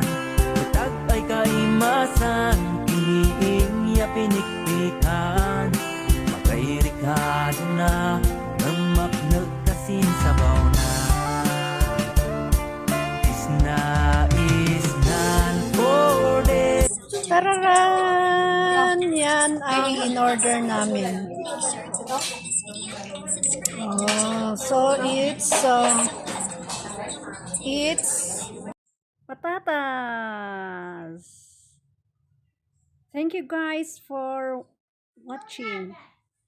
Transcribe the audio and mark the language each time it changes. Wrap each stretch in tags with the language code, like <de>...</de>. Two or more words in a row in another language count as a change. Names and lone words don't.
<kne>Utag ay kaimasan, kiniing ya pinikpikan. Magayrikado na, nagmaknag kasin sabaw na. Isnan Cordillera. Tararan!</kne> <tl>Yan ang in-order namin.</tl> <en>Oh, so it's patatas. Thank you guys for watching.</en>